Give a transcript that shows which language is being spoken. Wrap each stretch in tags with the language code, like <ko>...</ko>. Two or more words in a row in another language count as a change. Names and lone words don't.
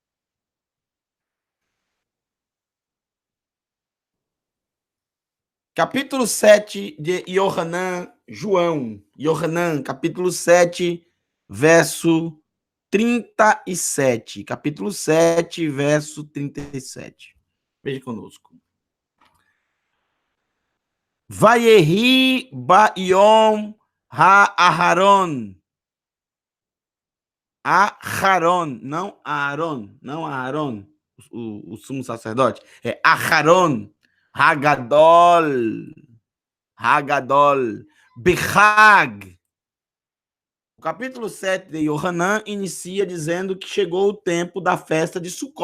<pt>Capítulo 7 de Yohanan, Yohanan, capítulo 7, verso 37. Capítulo 7, verso 37. Veja conosco.</pt> <he>ויהי ביום האחרון.</he> <pt>Aharon, não Aaron, o sumo sacerdote.</pt> <he>É אחרון הגדול בחג.</he> <pt>O capítulo 7 de Yohanan inicia dizendo que chegou o tempo da festa de Sukkot.</pt>